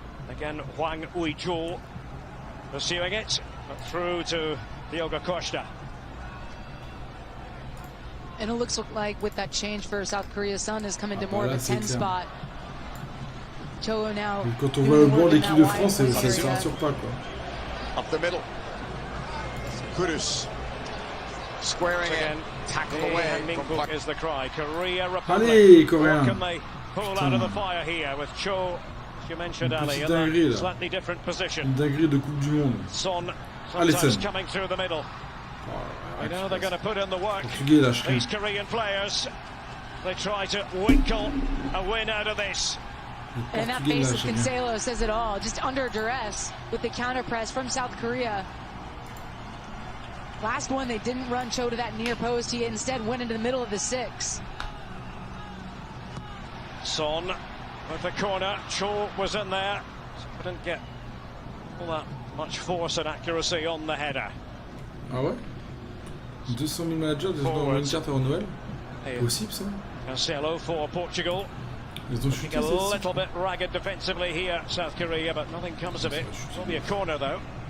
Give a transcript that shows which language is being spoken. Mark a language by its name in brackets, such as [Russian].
[English] Again, Hwang Ui-jo pursuing it through to Diogo Costa. And it looks like with that change for South Korea, Son has come into more of a 10 spot. Cho now. [French] Quand on voit le banc de l'équipe de France, ça rassure pas quoi. [English] Up the middle. Kudus squaring in, tackle away from Puck. Is the cry. Korea [French] Allez, Coréens. [English] Can they pull out of the fire here with Cho? You mentioned Ali in a slightly different position. [French] Une dinguerie de Coupe du Monde. [English] Son coming through the middle. I know they're going to put in the work. These Korean players, they try to winkle a win out of this. And that face of Cancelo says it all. Just under duress with the counter press from South Korea. Last one, they didn't run Cho to that near post. He instead went into the middle of the 6. Son with the corner. Cho was in there. Couldn't get all that much force and accuracy on the header. [French] Ah ouais? 200 000 managers dans une carte avant Noël? Possible ça? [English] Cancelo for Portugal. [French] Ils ont chuté, [English] a little bit ragged defensively here, South Korea, but nothing comes of it. It's only a corner though.